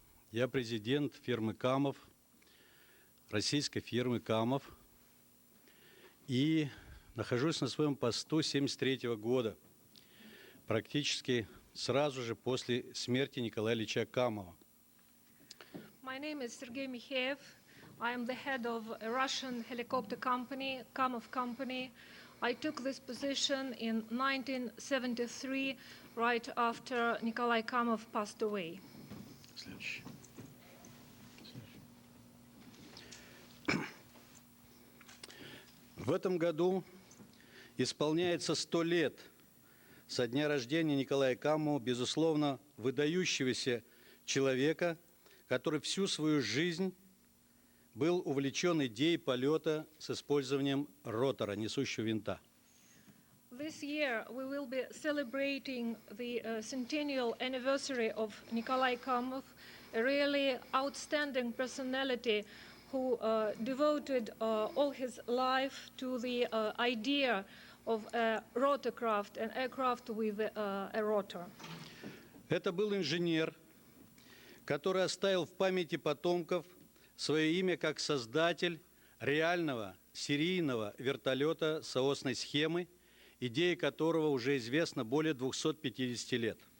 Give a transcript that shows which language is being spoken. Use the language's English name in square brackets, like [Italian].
[Russian] Я президент фирмы «Камов», российской фирмы «Камов». И нахожусь на своем посту с 1973 года, практически сразу же после смерти Николая Ильича Камова. [English] My name is Sergei Mikheyev. I am the head of a Russian helicopter company, Kamov Company. I took this position in 1973, right after Nikolai Kamov passed away. [Russian] В этом году исполняется 100 лет со дня рождения Николая Камова, безусловно, выдающегося человека, который всю свою жизнь был увлечен идеей полета с использованием ротора, несущего винта. [English] This year we will be celebrating the centennial anniversary of Nikolai Kamov, a really outstanding personality who devoted all his life to the idea of a rotorcraft, an aircraft with a rotor. [Russian] Это был инженер, который оставил в памяти потомков свое имя как создатель реального серийного вертолета соосной схемы, идея которого уже известна более 250 лет.